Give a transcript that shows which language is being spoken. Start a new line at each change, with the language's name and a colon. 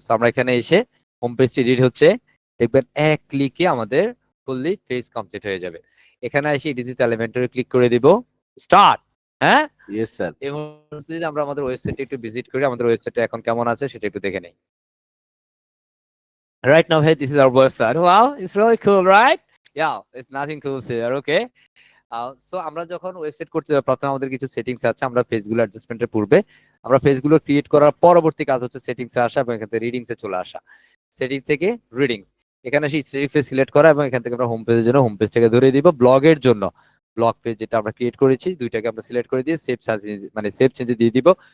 Bangla: So আমরা এখানে এসে হোম পেজ এডিট হচ্ছে, দেখবেন এক ক্লিকে আমাদের ফুললি পেজ কমপ্লিট হয়ে যাবে। এখানে এসে এডিট এলিমেন্টে ক্লিক করে দিব, স্টার্ট। হ্যাঁ,
English: Yes sir.
Bangla: এই মুহূর্তে যদি আমরা আমাদের ওয়েবসাইটে একটু ভিজিট করি, আমাদের ওয়েবসাইটটা এখন কেমন আছে সেটা একটু দেখে নেই।
English: Right now, hey, this is our website. Wow, it's really cool, right? Yeah, it's nothing cool here, okay?
Bangla: So আমরা যখন ওয়েবসাইট করতে যাই প্রথমে আমাদের কিছু সেটিংস আছে, আমরা পেজগুলো অ্যাডজাস্টমেন্টের পূর্বে আমরা পেজগুলো ক্রিয়েট করার পরবর্তী কাজ হচ্ছে সেটিংসে আসা এবং এখান থেকে রিডিংসে চলে আসা। সেটিংস থেকে রিডিংস, এখানে সেই সেটিংস সিলেক্ট করা এবং এখান থেকে আমরা হোম পেজের জন্য হোম পেজটাকে ধরে দিব, ব্লগের জন্য ব্লগ পেজ যেটা আমরা ক্রিয়েট করেছি দুইটাকে আমরা সিলেক্ট করে দিয়ে সেভ মানে সেভ চেঞ্জে দিয়ে দিব।